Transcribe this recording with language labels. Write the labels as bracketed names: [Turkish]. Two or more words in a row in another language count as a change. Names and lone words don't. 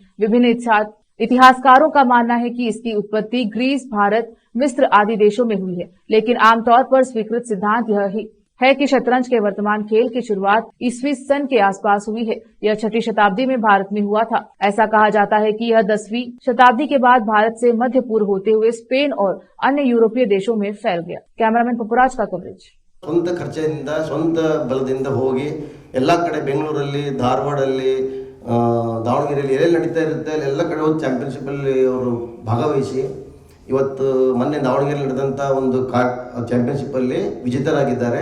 [Hindi] विभिन्न इतिहासकारों का मानना है कि इसकी उत्पत्ति ग्रीस, भारत, मिस्र आदि देशों में हुई है, लेकिन आमतौर पर स्वीकृत सिद्धांत यह है कि शतरंज के वर्तमान खेल की शुरुआत ईस्वी सन के आसपास हुई है। यह 6वीं शताब्दी में भारत में हुआ था। ऐसा कहा जाता है कि यह 10वीं शताब्दी के बाद भारत से मध्य पूर्व होते हुए स्पेन और अन्य यूरोपीय देशों में फैल गया। कैमरामैन पपुराज का कवरेज। [Kannada] ಸ್ವಂತ ಖರ್ಚಿನಿಂದ ಸ್ವಂತ ಬಲದಿಂದ ಹೋಗಿ ಎಲ್ಲ ಕಡೆ ಬೆಂಗಳೂರಲ್ಲಿ, ಧಾರವಾಡಲ್ಲಿ, ದಾವಣಗೆರೆಯಲ್ಲಿ ಎಲ್ಲೆಲ್ಲಿ ನಡೀತಾ ಇರುತ್ತೆ ಎಲ್ಲ ಕಡೆ ಹೋಗಿ ಚಾಂಪಿಯನ್ಶಿಪ್ಪಲ್ಲಿ ಅವರು ಭಾಗವಹಿಸಿ ಇವತ್ತು ಮೊನ್ನೆ ದಾವಣಗೆರೆಯಲ್ಲಿ ನಡೆದಂಥ ಒಂದು ಚಾಂಪಿಯನ್ಶಿಪ್ಪಲ್ಲಿ ವಿಜೇತರಾಗಿದ್ದಾರೆ.